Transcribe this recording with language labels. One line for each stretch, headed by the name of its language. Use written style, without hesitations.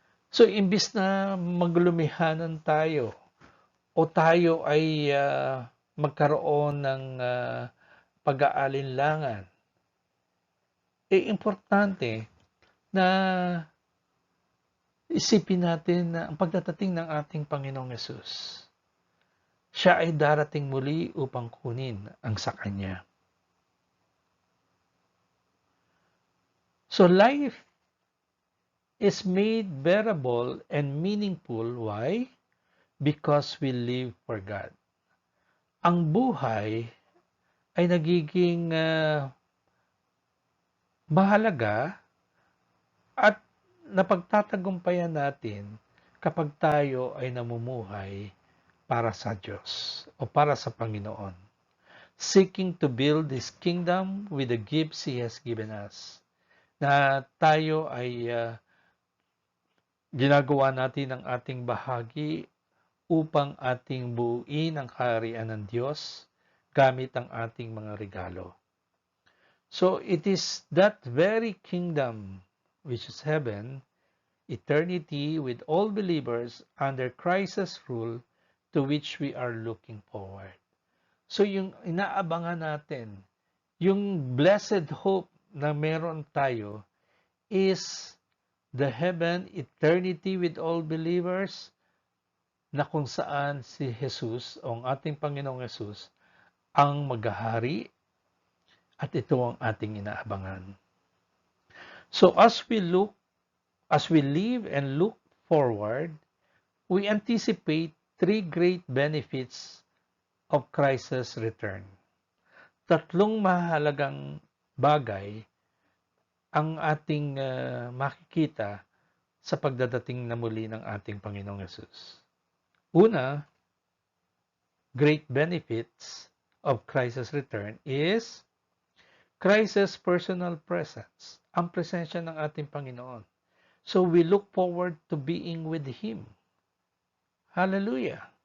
Filipino: So, imbis na maglumihanan tayo o tayo ay magkaroon ng pag-aalinlangan, importante na isipin natin na ang pagdadating ng ating Panginoong Yesus, siya ay darating muli upang kunin ang sa Kanya.
English: So life is made bearable and meaningful. Why? Because we live for God.
Filipino: Ang buhay ay nagiging mahalaga at napagtatagumpayan natin kapag tayo ay namumuhay para sa Diyos o para sa Panginoon.
English: Seeking to build His kingdom with the gifts He has given us.
Filipino: Na tayo ay ginagawa natin ang ating bahagi upang ating buuin ang kaharian ng Diyos gamit ang ating mga regalo.
English: So it is that very kingdom, which is heaven, eternity with all believers under Christ's rule, to which we are looking forward.
Filipino: So yung inaabangan natin, yung blessed hope na meron tayo
English: is the heaven, eternity with all believers,
Filipino: na kung saan si Jesus, o ang ating Panginoong Jesus, ang maghahari, at ito ang ating inaabangan.
English: So as we live and look forward, we anticipate three great benefits of Christ's return.
Filipino: Tatlong mahalagang bagay ang ating makikita sa pagdadating na muli ng ating Panginoong Yesus.
English: Una, great benefits of Christ's return is Christ's personal presence,
Filipino: ang presensya ng ating Panginoon.
English: So we look forward to being with Him. Hallelujah!